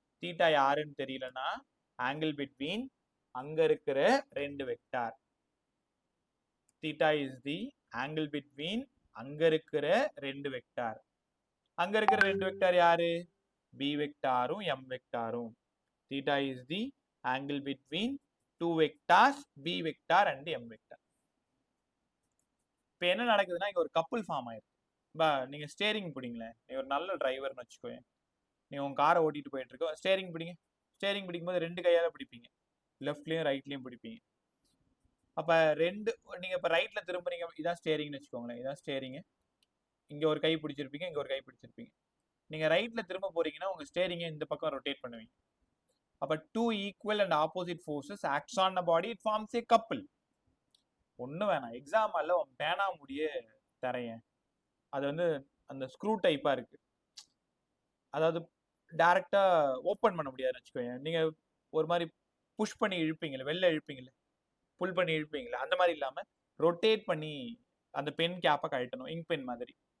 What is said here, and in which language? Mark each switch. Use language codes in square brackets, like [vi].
[ta] Theta யாருன்னு தெரியலன்னா angle between அங்க இருக்கிற ரெண்டு vector. Theta is the angle between அங்க இருக்கிற ரெண்டு வெக்டார். அங்க இருக்கிற ரெண்டு வெக்டார் யாரு? b வெக்டாரும் m வெக்டாரும். [en] Theta is the angle between two vectors b vector and m vector. [ta] இப்போ என்ன நடக்குதுன்னா இங்க ஒரு கப்புள் ஃபார்ம் ஆயிருக்கு. நீங்க ஸ்டேரிங் பிடிங்களேன், நீ ஒரு நல்ல டிரைவர்னு வச்சுக்கோங்க. நீ உங்க காரை ஓட்டிட்டு போயிட்டு இருக்க, ஸ்டேரிங் பிடிங்க. ஸ்டேரிங் பிடிக்கும்போது ரெண்டு கையால பிடிப்பீங்க, லெஃப்ட்லயும் ரைட்லயும் பிடிப்பீங்க. அப்ப நீங்க இப்ப ரைட்ல திரும்புறீங்க, இதான் ஸ்டேரிங்னு வச்சுக்கோங்களேன். இதான் ஸ்டேரிங். இங்க ஒரு கை பிடிச்சிருப்பீங்க, இங்க ஒரு கை பிடிச்சிருப்பீங்க. நீங்க ரைட்ல திரும்ப போறீங்கன்னா உங்க ஸ்டேரிங்கை இந்த பக்கம் ரொட்டேட் பண்ணுவீங்க. [en] அப்ப two equal and opposite forces acts on a body, it forms a couple. [ta] ஒண்ணு வேணாம், எக்ஸாம் அல்ல உன் பேனா முடிய தரையன். அது வந்து அந்த ஸ்க்ரூ டைப்பா இருக்கு, அதாவது டைரக்டா ஓப்பன் பண்ண முடியாதுன்னு வச்சுக்கோங்க. நீங்க ஒரு மாதிரி புஷ் பண்ணி இழுப்பீங்களே, வெளில இழுப்பீங்களே, புல் பண்ணி இழுப்பீங்களே, அந்த மாதிரி இல்லாம ரொட்டேட் பண்ணி அந்த பென் கேப்பை கழட்டணும், இங்க் பென் மாதிரி.